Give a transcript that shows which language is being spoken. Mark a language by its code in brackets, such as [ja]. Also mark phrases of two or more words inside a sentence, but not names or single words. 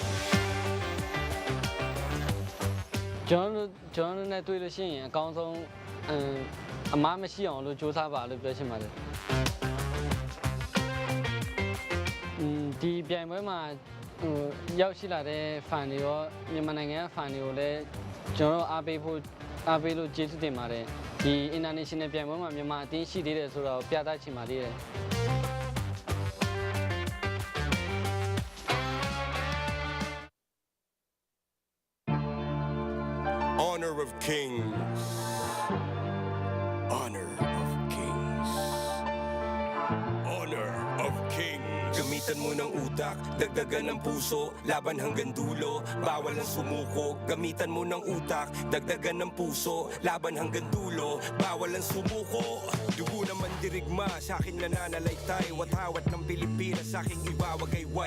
[my] ကျွန်တော်နဲ့တွေ့လို့ရှိရင်အကောင်းဆုံးအမားမရှိအောင်လို့စူးစမ်းပါလို့ပြောချင်ပါတယ်ဒီပြိုင်ပွဲမှာရောက်ရှိလာတဲ့ fan တွေရောမြန်မာနိုင်ငံက fan တွေကိုလည်းကျွန်တော်အားပေးလို့ကျေးဇူးတင်ပါတယ်ဒီ international ပြိုင်ပွဲမှာမြန်မာအသင်းရှိသေးတယ်ဆိုတော့ပြသချင်ပါသေးတယ် Honor of kings. Honor of kings. [tl] Gamitan mo ng utak, dagdagan ng puso, laban hanggang dulo, bawal ang sumuko. Gamitan mo ng utak, dagdagan ng puso, laban hanggang dulo, bawal ang sumuko. Dugo naman dirigma, sa akin nananalaytay, watawat ng Pilipinas, sa aking iwawagayway.